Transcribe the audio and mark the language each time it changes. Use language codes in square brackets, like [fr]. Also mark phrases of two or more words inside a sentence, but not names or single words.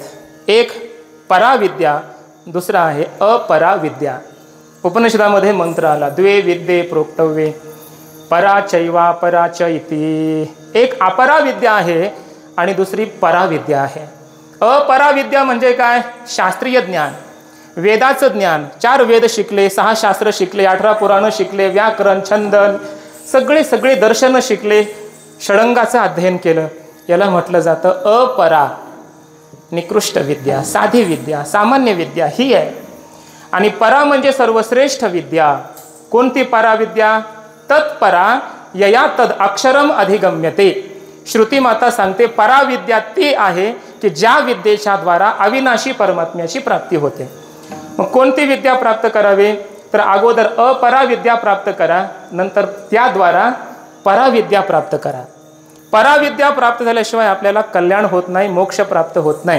[mr] एक पराविद्या, दुसरा आहे अपराविद्या. उपनिषदामध्ये मंत्र आला, [sa] द्वे विद्ये प्रोक्तव्ये पराचैवा पराच इति. [mr] एक अपराविद्या आहे आणि दुसरी पराविद्या आहे. अपराविद्या म्हणजे काय, शास्त्रीय ज्ञान, वेदाचं ज्ञान. 4 वेद शिकले, 6 शास्त्र शिकले, 18 पुराणं शिकले, व्याकरण, छंदन, सगळे दर्शनं शिकले, षडंगाचं अध्ययन केलं. याला म्हटलं जातं अपरा, निकृष्ट विद्या, साधी विद्या, सामान्य विद्या ही आहे. आणि परा म्हणजे सर्वश्रेष्ठ विद्या. कोणती पराविद्या, [sa] तत्परा यया तद अक्षरम अधिगम्यते. [mr] श्रुती माता सांगते पराविद्या ती आहे की ज्या विद्येच्या द्वारा अविनाशी परमात्म्याची प्राप्ती होते. मग कोणती विद्या प्राप्त करावी, तर अगोदर अपराविद्या प्राप्त करा, नंतर त्याद्वारा पराविद्या प्राप्त करा. पराविद्या प्राप्त झाल्याशिवाय आपल्याला कल्याण होत नाही, मोक्ष प्राप्त होत नाही.